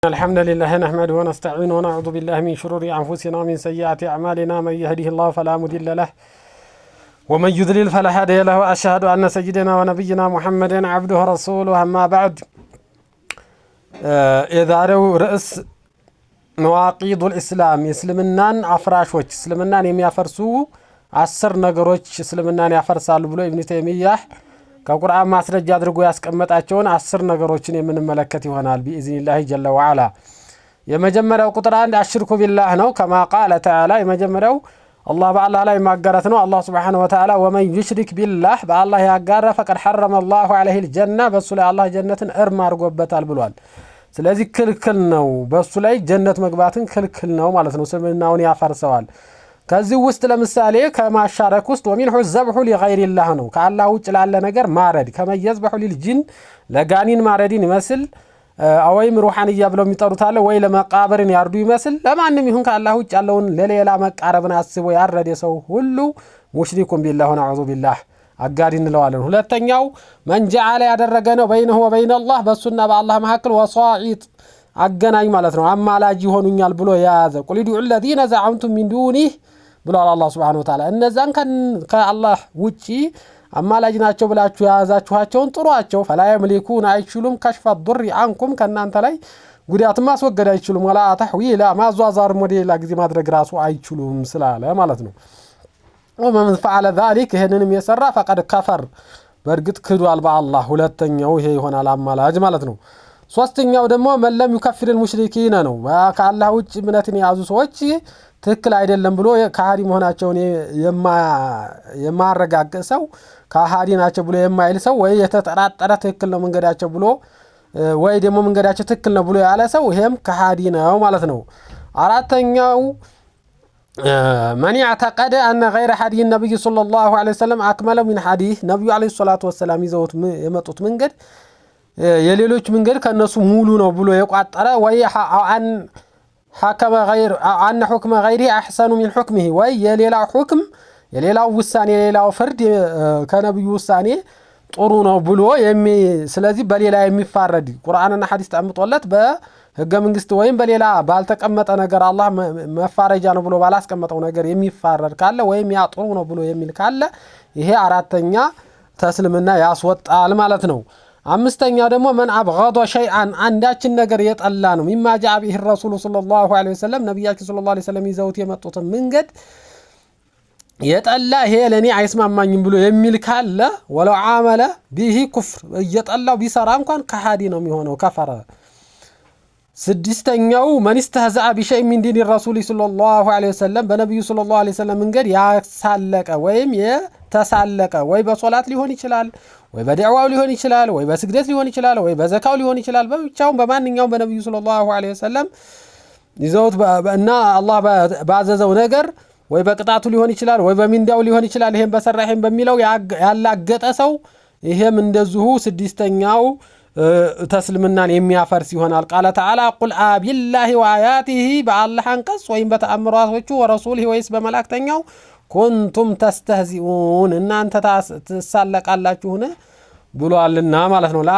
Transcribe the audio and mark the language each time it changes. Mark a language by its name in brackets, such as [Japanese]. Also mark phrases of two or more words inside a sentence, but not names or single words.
[Arabic] الحمد لله نحمده ونستعينه ونعوذ بالله من شرور أنفسنا ومن سيئات أعمالنا من يهده الله فلا مضل له ومن يضلل فلا هادي له وأشهد أن سيدنا ونبينا محمد عبده ورسوله أما بعد [Amharic] የዛሬው ርዕስ [Arabic] نواقض الإسلام [Amharic] እስልምናን አፍራሾች እስልምናን የሚያፈርሱ 10 ነገሮች እስልምናን ያፈርሳሉ ብሎ ኢብኑ ተይሚያህ ከቁርአን ማስረጃ አድርጎ ያስቀመጣቸውን 10 ነገሮችን የምንመለከት ይሆናል [Arabic] بإذنillah جل وعلا [Amharic] የመጀመሪያው ቁጥር 1 [Arabic] الشرك بالله [Amharic] ነው [Arabic] كما قال تعالى [Amharic] የመጀመሪያው አላህ በአላህ ላይ ማጋራት ነው አላህ [Arabic] سبحانه وتعالى ومن يشرك بالله [Amharic] በአላህ ያጋራ [Arabic] فقد حرم الله عليه الجنة [Amharic] በሱ ላይ አላህ ጀነትን እርም አድርጎበታል ብሏል ስለዚህ ክልክል ነው በሱ ላይ ጀነት መግባትን ክልክል ነው ማለት ነው እስልምናውን ያፈርሰዋል ከዚህ ውስጥ ለምሳሌ ከማሻረክ ውስጥ [Arabic] ومنه ذبحه لغير الله [Amharic] ነው ከአላህ ውጭ ላለ ነገር ማረድ ከመየዝበሑ للجن ለጋኒን ማረድን ይመስል አወይም ሩሃንያ ብለው የሚጠሩት አለ ወይ ለመቃብርን ያርዱ ይመስል ለማንንም ይሁን ከአላህ ውጭ ያለውን ለሌላ መቃረብን አስቦ ያረደ ሰው ሁሉ [Arabic] مشرك بالله ونعوذ بالله [Amharic] አጋሪ እንለዋለን ሁለተኛው መንጀዓለ ያደረገ ነው [Arabic] بينه وبين الله [Amharic] በሱና በአላህ መካከል ወሳኢጥ አገናኝ ማለት ነው አማላጅ ይሆኑኛል ብሎ ያዘ [Arabic] قل ادعوا الذين زعمتم من دونه [Amharic] ብሏል አላህ [Arabic] سبحانه وتعالى [Amharic] እነዛን ከአላህ ውጪ አማላጅ ናቸው ብላችሁ ያዛችኋቸውን ጥሯቸው [Arabic] فلا يملكون [Amharic] አይችሉም [Arabic] كشف الضر عنكم [Amharic] ከናንተ ላይ ጉዳት ማስወገድ አይችሉም [Arabic] ولا تحويلا [Amharic] ማዟዟር ሞዴል ለጊዜ ማድረግ ራሱ አይችሉም ስላለ ማለት ነው [Arabic] ومن فعل ذلك [Amharic] ይሄንንም የሰራ [Arabic] فقد كفر [Amharic] በርግጥ ክዷል በአላህ ሁለተኛው ይሄ ይሆናል አማላጅ ማለት ነው ሶስተኛው ደግሞ [Arabic] من لم يكفر المشركين [Amharic] ነው ከአላህ ውጪ እምነትን ያዙ ሰዎች ትክክል አይደለም ብሎ ከሃዲ መሆናቸውን የማረጋገሰው ከሃዲ ናቸው ብሎ የማይል ሰው ወይ የተጠራጠረ ትክክል ነው መንገዳቸው ብሎ ወይ ደግሞ መንገዳቸው ትክክል ነው ብሎ ያለ ሰው ይሄም ከሃዲ ነው ማለት ነው አራተኛው [Arabic] من يعتقد أن غير حديث النبي صلى الله عليه وسلم أكمل من حديث النبي عليه الصلاة والسلام [Amharic] ይዘውት የመጡት መንገድ የሌሎች መንገድ ከነሱ ሙሉ ነው ብሎ የቋጠረ ወይ [Arabic] أن حكم غير أن حكم غيره أحسن من حكمه [Amharic] ወይ የሌላው حكم የሌላው ውሳኔ የሌላው ፍርድ ከነብዩ ውሳኔ ጥሩ ነው ብሎ ስለዚህ በሌላ የሚፋረድ ቁርአንና ሐዲስ ተቀምጦለት በህገ መንግስት ወይም በሌላ ባልተቀመጠ ነገር አላህ መፋረጃ ነው ብሎ ባላስቀመጠው ነገር የሚፋረድ ካለ ወይም ያ ጥሩ ነው ብሎ የሚል ካለ ይሄ አራተኛ ተስልምና ያስወጣል ማለት ነው አምስተኛው ደግሞ [Arabic] من ابغض شيئا [Amharic] አንዳችን ነገር የጠላ ነው [Arabic] مما جاء به الرسول صلى الله عليه وسلم [Amharic] ነብያችን [Arabic] صلى الله عليه وسلم [Amharic] ይዘውት የመጡት መንገድ የጠላ ይሄ ለኔ አይስማማኝም ብሎ የሚል ካለ [Arabic] ولو عامل به كفر [Amharic] እየጠላው ቢሰራ እንኳን ከሃዲ ነው የሚሆነው ከፈረ ስድስተኛው [Arabic] من استهزأ بشيء من دين الرسول صلى الله عليه وسلم [Amharic] በነብዩ [Arabic] صلى الله عليه وسلم [Amharic] መንገድ ያሳለቀ ወይም የተሳለቀ ወይ በሶላት ሊሆን ይችላል ወይ በደዕዋው ሊሆን ይችላል ወይ በስግደት ሊሆን ይችላል ወይ በዘካው ሊሆን ይችላል በብቻው በማንኛውም በነብዩ [Arabic] صلى الله عليه [Amharic] ወሰለም ይዘውት እና አላህ ባዘዘው ነገር ወይ በቅጣቱ ሊሆን ይችላል ወይ በሚንዳው ሊሆን ይችላል ይሄን በሰራህም በሚለው ያላገጠ ሰው ይሄም እንደዚሁ ስድስተኛው ተስልምናን የሚያፈርስ ይሆናል [Arabic] قال تعالى قل أبالله وآياته [Amharic] በአላህ አንቀጽ ወይም በተአምራቶቹ ወረሱልህ ወይስ በመላእክተኛው [Arabic] كنتم تستهزئون [Amharic] እናንተ ተሳለቃላችሁን ብሏልና ማለት ነው ላ